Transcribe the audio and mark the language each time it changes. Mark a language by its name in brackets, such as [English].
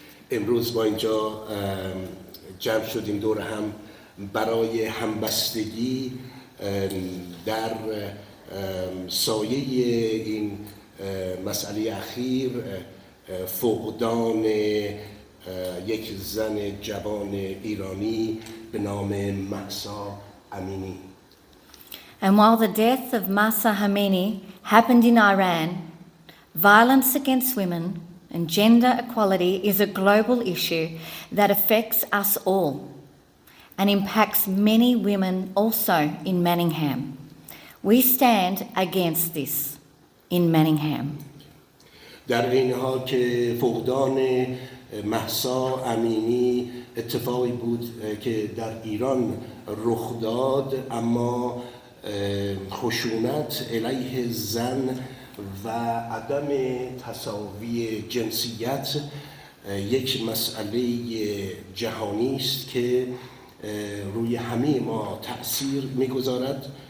[Persian] امروز با اینجا جمع شدیم دور هم برای همبستگی در سایه این مسئله اخیر فقدان یک زن جوان ایرانی به نام مهسا امینی. [English] And while the death of Mehsa Amini happened in Iran, violence against women and gender equality is a global issue that affects us all and impacts many women also in Manningham. We stand against this in Manningham. [Persian] در این حال که فقدان مهسا امینی اتفاقی بود که در ایران رخ داد، اما خشونت علیه زن و عدم تساوی جنسیت یک مسئله جهانی است که روی همه ما تأثیر می‌گذارد